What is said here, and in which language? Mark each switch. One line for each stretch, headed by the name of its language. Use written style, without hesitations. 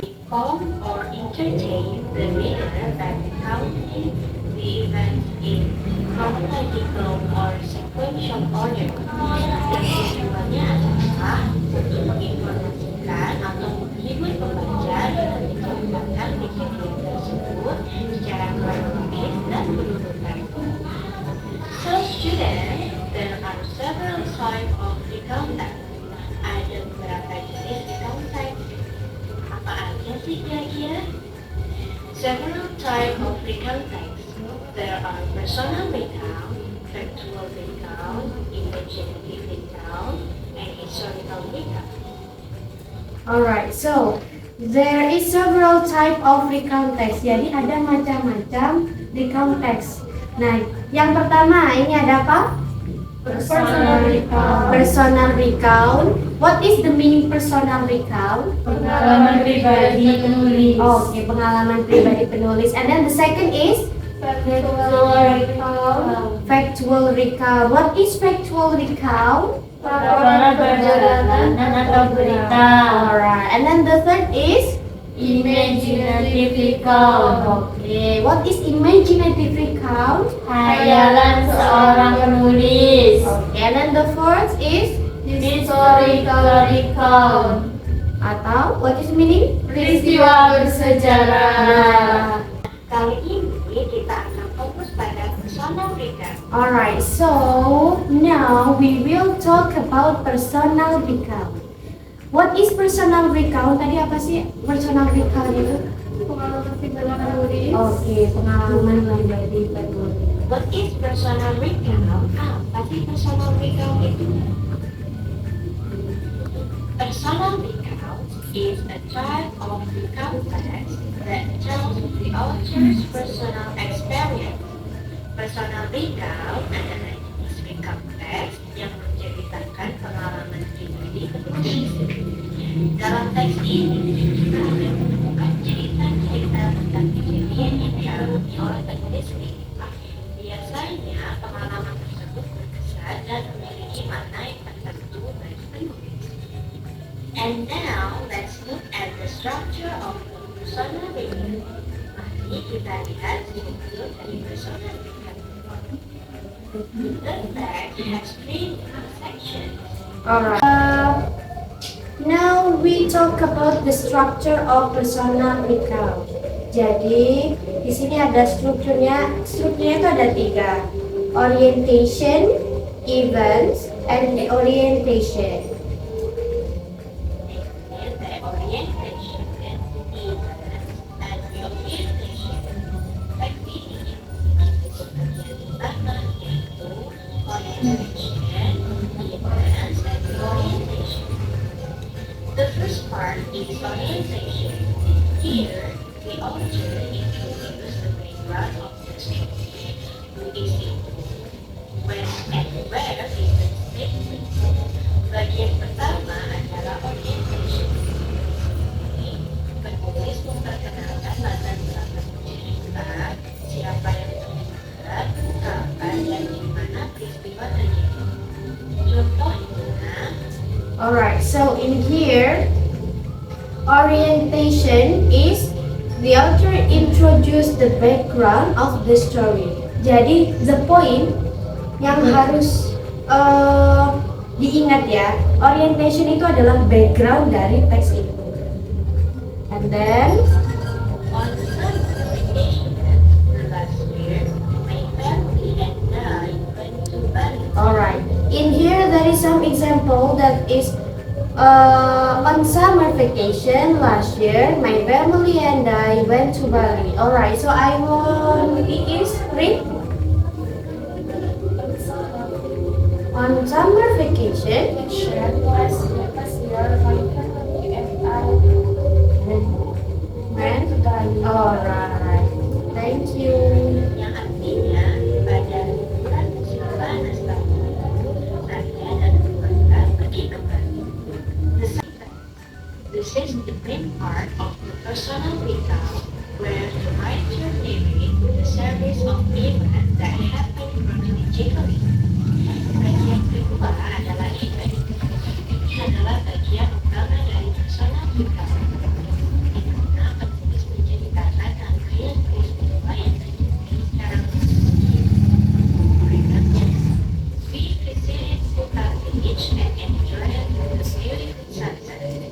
English: Inform or entertain the reader by recounting the event in chronological or sequential order.
Indonesian: Dan tujuannya adalah untuk menginformasikan atau menghibur pembaca dengan menceritakan kejadian tersebut secara kronologis dan berurutan.
English: So students, there are several types of recount text.
Indonesian: Ada beberapa jenis recount text. Apa aja sih kira-kira?
English: Several types of recount text. There are personal recount, factual recount, imaginative recount, and historical recount. alright. So there is several type of recount text.
Indonesian: Jadi ada macam-macam recount text. Nah, yang pertama ini ada apa?
English: Personal recount. Personal recount. What is the meaning personal recount?
Indonesian: Pengalaman pribadi penulis. Oke, pengalaman pribadi penulis.
English: And then the second is Factual recount. factual recount. What is factual recount?
Indonesian: Laporan perjalanan atau berita.
English: Alright. And then the third is Imaginative recount. okay. What is imaginative recount?
Indonesian: Hayalan seorang penulis.
English: Okay. And then the fourth is Historical recount.
Indonesian: atau
English: what is the meaning?
Indonesian: Peristiwa bersejarah. Kali ini kita akan fokus pada personal recount.
English: Alright, so now we will talk about personal recount. What is personal recount?
Indonesian: Tadi apa sih personal recount itu? Pengalaman pribadi penulis. Oke, pengalaman pribadi penulis.
English: What is personal recount?
Indonesian: Apa sih personal recount itu?
English: Personal recount is a type of recount text that tells the author's personal experience.
Indonesian: Personal recount adalah jenis recount text yang menceritakan pengalaman pribadi penulis. Dalam teks ini, kita akan menemukan cerita-cerita tentang kejadian yang dialami oleh penulis ini. Biasanya, pengalaman tersebut berkesan dan memiliki makna yang tertentu bagi penulis.
English: And now, let's look at the structure of personal recount.
Indonesian: Mari kita lihat struktur dari personal recount.
English: The text has three sections. Alright. Now we talk about the structure of personal recount.
Indonesian: Jadi di sini ada strukturnya. Strukturnya itu ada 3: orientation, events, and orientation.
English: The orientation and events and the orientation.
Indonesian: Teks ini yang memiliki sebagian utama yaitu orientation, events, and the orientation.
English: The first part is orientation. Here, the author introduces the background of the story, who is it, when and where events take place.
Indonesian: Bagian pertama adalah orientation. Ini penulis memperkenalkan latar belakang cerita, siapa yang terlibat, kapan dan di mana peristiwa terjadi. Contohnya,
English: Alright, so in here, orientation is the author introduce the background of the story.
Indonesian: Jadi
English: the point
Indonesian: yang harus diingat ya, orientation itu adalah background dari teks itu.
English: And then on some occasions, last year, my family and I went to Bali. alright, in here there is some example that is on summer vacation last year, my family and I went to Bali. Alright, so I want it is read. On summer vacation, last year, my family and I went to Bali. Alright, thank you.
Indonesian: Yang artinya pada bulan Syawal tahun lalu saya dan keluarga pergi ke Bali.
English: This is the main part of the personal recount where the writer narrates the series of events that happen chronologically.
Indonesian: Bagian kedua adalah event. Ini adalah bagian utama dari personal recount. Di mana penulis menceritakan rangkaian peristiwa yang terjadi secara kronologis. Berikutnya,
English: we visited Kuta Beach and enjoyed the beautiful sunset.